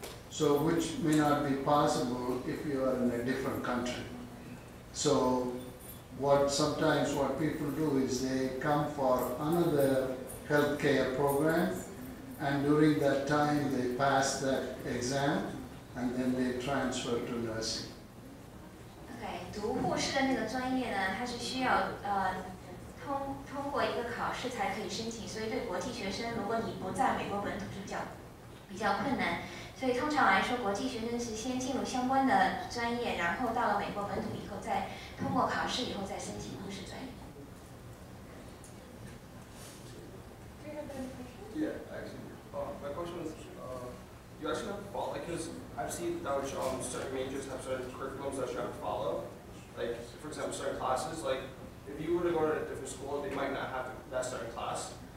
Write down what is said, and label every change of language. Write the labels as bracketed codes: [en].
[en] So which may not be possible if you are in a different country. So sometimes what people do is they come for another healthcare program, and during that time they pass that exam and then they transfer to nursing. [zh] Okay, 读护士的那个专业呢，它是需要通过一个考试才可以申请，所以对国际学生，如果你不在美国本土是比较困难。所以通常来说，国际学生是先进入相关的专业，然后到了美国本土以后，再通过考试以后再申请护士专业。 [en] Yeah, actually, my question is, you actually have to follow, because I've seen that certain majors have certain curriculums that you have to follow. Like, for example, certain classes, like, if you were to go to a different school, they might not have that certain class.